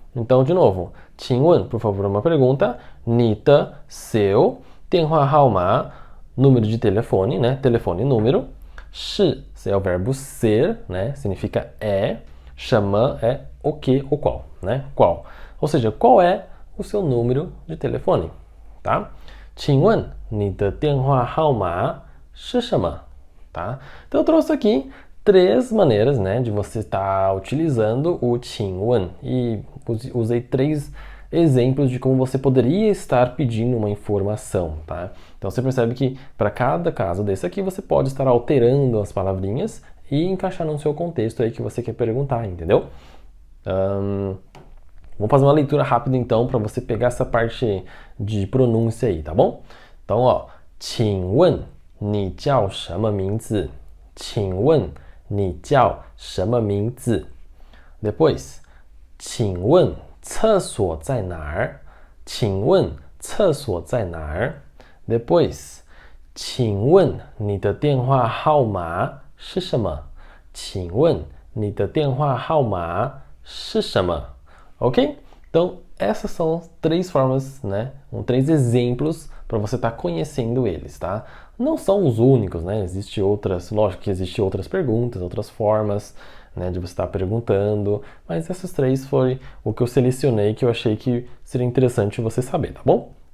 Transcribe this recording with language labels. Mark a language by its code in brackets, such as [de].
[pt] Então, de novo, [zh] 请问, [pt] por favor, uma pergunta. [zh] 你的 [pt] seu [zh] 电话号码 [pt] número de telefone, né? Telefone número. 是 é o verbo ser, né? Significa é. 什么 é o que ou qual, né? Qual. Ou seja, qual é o seu número de telefone, tá? [zh] 请问你的电话号码是什么? [pt] Tá? Então eu trouxe aqui 3 maneiras, né, de você estar utilizando o 请问 e usei 3 exemplos de como você poderia estar pedindo uma informação, tá? Então você percebe que para cada caso desse aqui você pode estar alterando as palavrinhas e encaixar no seu contexto aí que você quer perguntar, entendeu? Vamos fazer uma leitura rápida então para você pegar essa parte de pronúncia aí, tá bom? Então, ó, [zh] 请问你叫什么名字? 请问你叫什么名字? [pt] Depois, [zh] 请问厕所在哪儿? 请问厕所在哪儿? [pt] Depois, [zh] 请问你的电话号码是什么? 请问你的电话号码是什么? Ok? [pt] Então, essas são 3 formas, né? 3 exemplos para você estar conhecendo eles, tá? Não são os únicos, né? Existem outras, lógico que existem outras perguntas, outras formas, né, de você estar perguntando, mas essas 3 foi o que eu selecionei que eu achei que seria interessante você saber, tá bom?